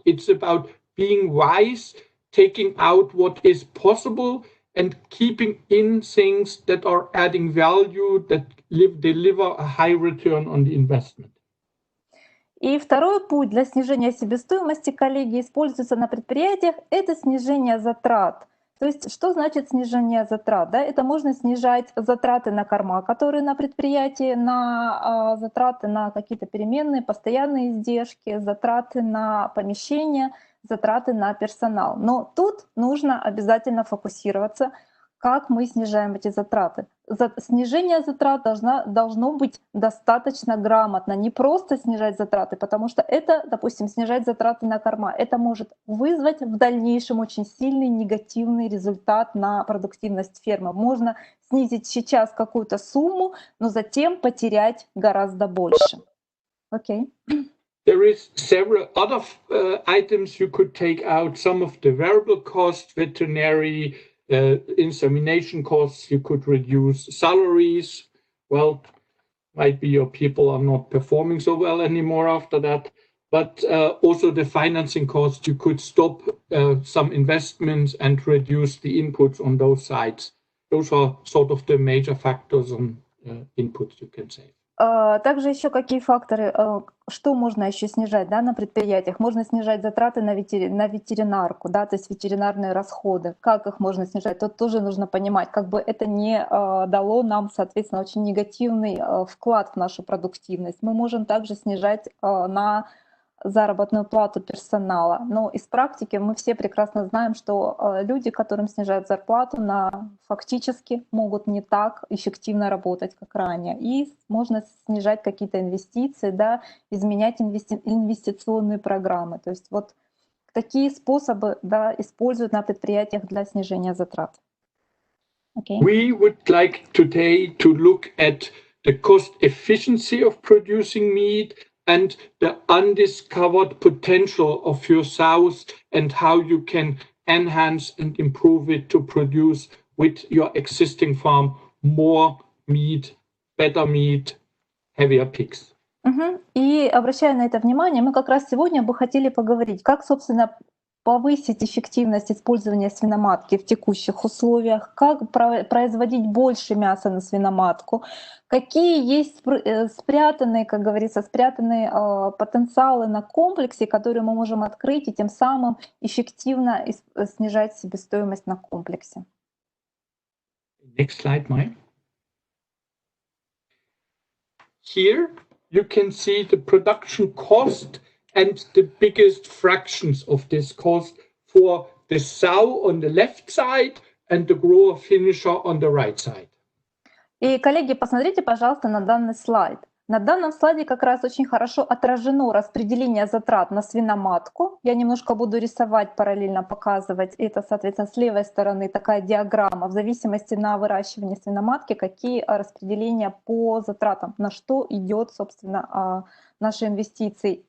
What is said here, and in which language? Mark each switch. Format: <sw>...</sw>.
<en>It's about being wise, taking out what is possible and keeping in things that are adding value, that deliver a high return on the investment.</en> <ru>И второй путь для снижения себестоимости, коллеги, используется на предприятиях, это снижение затрат. То есть что значит снижение затрат? Да? Это можно снижать затраты на корма, которые на предприятии, на затраты на какие-то переменные, постоянные издержки, затраты на помещение, затраты на персонал. Но тут нужно обязательно фокусироваться, как мы снижаем эти затраты. Снижение затрат должно быть достаточно грамотно, не просто снижать затраты, потому что это, допустим, снижать затраты на корма, это может вызвать в дальнейшем очень сильный негативный результат на продуктивность фермы. Можно снизить сейчас какую-то сумму, но затем потерять гораздо больше. Окей.</ru> <en>There is several other items you could take out. Some of the variable costs, veterinary, insemination costs, you could reduce salaries. Well, might be your people are not performing so well anymore after that. But also the financing costs, you could stop some investments and reduce the inputs on those sides. Those are sort of the major factors on inputs you can save.</en> <ru>Также еще какие факторы, что можно еще снижать, да, на предприятиях? Можно снижать затраты на ветеринарку, да, то есть ветеринарные расходы. Как их можно снижать? Тут тоже нужно понимать, как бы это не дало нам, соответственно, очень негативный вклад в нашу продуктивность. Мы можем также снижать на заработную плату персонала. Но из практики мы все прекрасно знаем, что люди, которым снижают зарплату, фактически могут не так эффективно работать, как ранее. И можно снижать какие-то инвестиции, да, изменять инвестиционные программы. То есть вот такие способы, да, используют на предприятиях для снижения затрат.</ru> <en>Okay. We would like today to look at the cost efficiency of producing meat and the undiscovered potential of your sows and how you can enhance and improve it to produce with your existing farm more meat, better meat, heavier pigs.</en> <ru>И обращая на это внимание, мы как раз сегодня бы хотели поговорить, как, собственно, повысить эффективность использования свиноматки в текущих условиях, как производить больше мяса на свиноматку, какие есть спрятанные, как говорится, потенциалы на комплексе, которые мы можем открыть и тем самым эффективно снижать себестоимость на комплексе.</ru> <en>Next slide, Maya. Here you can see the production cost and the biggest fractions of this cost for the sow on the left side and the grower finisher on the right side.</en> <ru>И, коллеги, посмотрите, пожалуйста, на данный слайд. На данном слайде как раз очень хорошо отражено распределение затрат на свиноматку. Я немножко буду рисовать, параллельно показывать. Это, соответственно, с левой стороны такая диаграмма в зависимости на выращивание свиноматки, какие распределения по затратам, на что идет, собственно, наши инвестиции.</ru>